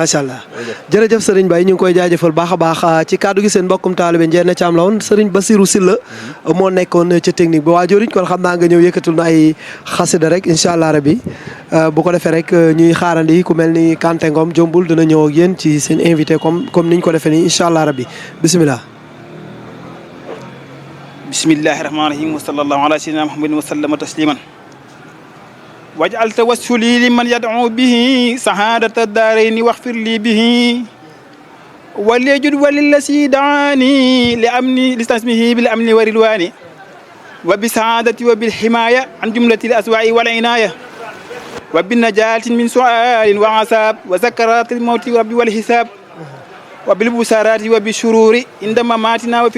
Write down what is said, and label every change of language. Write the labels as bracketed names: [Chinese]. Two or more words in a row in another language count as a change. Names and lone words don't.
[Arabic] ما شاء الله [Wolof] jërëjëf sëriñ Mbaye ñu ngi koy jaajëfal baax a baax ci kaddu gi seen mbokkum taalibe Ndiéna Thiam la woon sëriñ Bassirou Sylla moo nekkoon ca technique bi waa joriñ kon xam naa nga ñëw yëkkatul na ay xasida rek [Arabic] إن شاء الله ربي [Wolof] bu ko defee rek ñuy xaarandi ku mel ni Kanté Ngom jombul dina ñëw ak yéen ci seen invité comme niñ ko defee nii [Arabic] إن شاء الله ربي [Wolof] bisimilah [Arabic] بسم الله الرحمن الرحيم وصلى الله على سيدنا محمد وسلم تسليما واجعل توسلي لمن يدعو به سعادة الدارين واغفر لي به وليجد وللذي دعاني لأمني لاسمه بالأمن والرضوان وبسعادة وبالحماية عن جملة الأسواء والعناية وبالنجاة من سؤال وعذاب وسكرات الموت ورب والحساب وبالبشارات وبالشرور عند مماتنا وفي